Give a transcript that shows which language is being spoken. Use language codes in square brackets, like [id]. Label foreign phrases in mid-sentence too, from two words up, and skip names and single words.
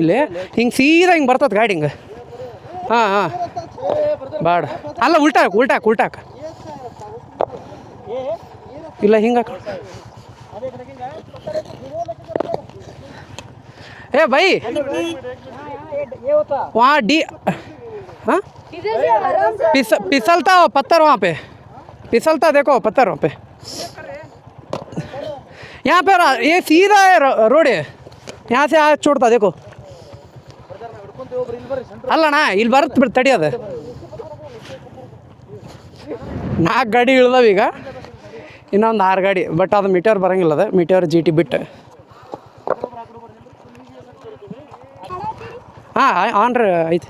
[kn] ಇಲ್ಲಿ ಹಿಂಗೆ ಸೀದಾ ಹಿಂಗೆ ಬರ್ತದೆ ಗಾಡಿ ಹಿಂಗೆ. ಹಾಂ ಬಾಡ ಅಲ್ಲ, ಉಲ್ಟಾಕ ಇಲ್ಲ ಹಿಂಗೆ [hi] ए भाई वहाँ डी हाँ फिसलता पत्थर, वहाँ पे फिसलता, देखो पत्थर वहाँ पे. यहाँ पे ये सीधा है रोड है, यहाँ से आज छोड़ता देखो. [kn] ಅಲ್ಲಣ್ಣ ಇಲ್ಲಿ ಬರುತ್ತೆ ಬಿಡು, ತಡಿಯೋದು. 4 ಗಾಡಿ ಇಳ್ದವ ಈಗ, ಇನ್ನೊಂದು 6 ಗಾಡಿ. ಬಟ್ ಅದು ಮೀಟರ್ ಬರೋಂಗಿಲ್ಲ, ಅದು ಮೀಟರ್ GT ಬಿಟ್ಟು. ಹಾಂ ಆನ್ ರೀ ಐತಿ.